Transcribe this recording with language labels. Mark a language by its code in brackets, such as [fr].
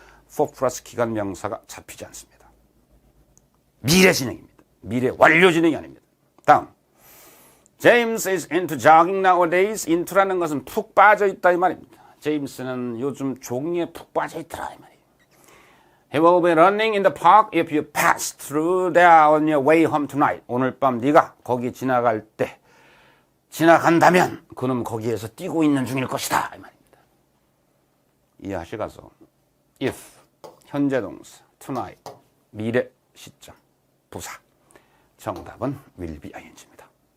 [ko] for 플러스 기간 명사가 잡히지 않습니다. 미래 진행입니다. 미래 완료 진행이 아닙니다. 다음. [en] James is into jogging nowadays. [ko] into라는 것은 푹 빠져 있다 이 말입니다. 제임스는 요즘 종이에 푹 빠져 있더라 이 말이에요. [en] He will be running in the park if you pass through there on your way home tonight. [ko] 오늘 밤 네가 거기 지나간다면 그는 거기에서 뛰고 있는 중일 것이다 이 말입니다. 이해하시가서 if 현재 동사 tonight 미래 시점 부사 정답은 will be ing입니다.